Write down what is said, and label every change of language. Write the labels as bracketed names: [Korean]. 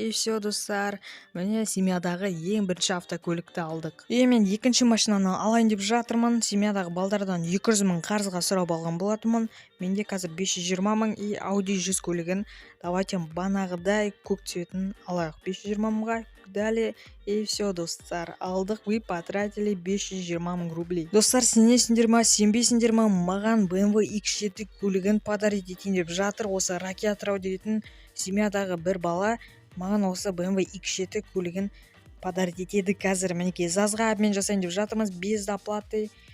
[Kazakh] И все, достар, міне семьядағы ең бірінші автокөлікті алдық. И мен екінші машинаны алайын деп жатырмын. Семьядағы балдардан 200 мың қарызға сұрап алған болатынмын. Менде қазір 520 мың. И Audi 100 көлігін [Russian] давайте [Kazakh] банағыдай көк цветін алайық. 520 мыңға. Далее, и все, достар, алдық. [Russian] Вы потратили 520 мың рублей. [Kazakh] Достар, сенесіңдер ма, сенбейсіңдер ма, маған BMW X7 көлігін подарить етейін деп жатыр. Осы Ракия Трау дейтін семьядағы бір бала маған осы BMW X7 көлігін подарить етеді қазір. Мінекей жазға обмен жасайын деп жатырмыз, [Russian] без доплаты.